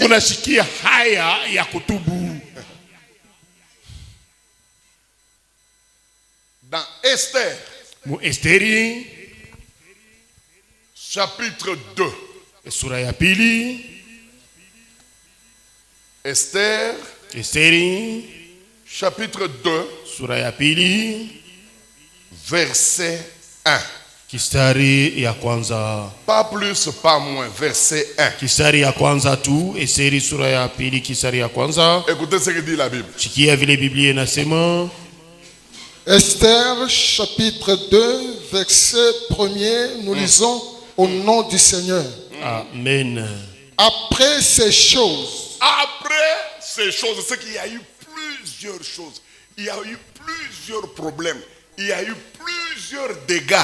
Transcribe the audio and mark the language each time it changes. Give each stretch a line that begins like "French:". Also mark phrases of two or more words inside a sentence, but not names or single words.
French: Dans Esther, chapitre 2. Esther, chapitre 2, verset 1.
Swahili: Kistari ya kwanza.
French: Pas plus, pas moins. Verset 1.
Swahili: Kistari ya kwanza tu, Eseri sura ya pili kistari ya kwanza.
French: Écoutez ce que dit la Bible.
Swahili: Sikia vile Biblia inasema.
French: Esther chapitre 2 verset 1er, nous lisons au nom du Seigneur. Amen. Après ces choses, C'est qu'il y a eu plusieurs choses. Il y a eu plusieurs problèmes. Il y a eu plusieurs dégâts.